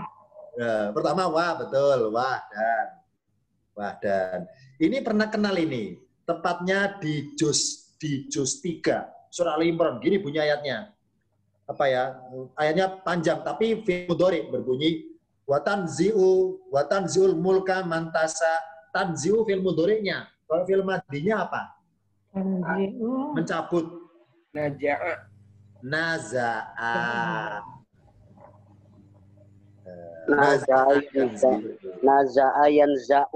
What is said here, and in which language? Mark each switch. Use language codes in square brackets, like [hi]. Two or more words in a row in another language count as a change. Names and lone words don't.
[id] Ya, pertama wah, betul. Wah dan. Ini pernah kenal ini. Tepatnya di juz 3 surah Al-Imran. Gini bunyi ayatnya. Apa ya? Ayatnya panjang tapi [ar] fi'il mudhari [id] berbunyi [ar] watanzi'ul mulka mantasa. [id] Tanzi'u [ar] fi'il mudhari'nya. [id] Kalau [ar] fi'il madinya [id] apa? Mencabut. [ar] Naja'a. Naza'a. Naza'a yanza'u.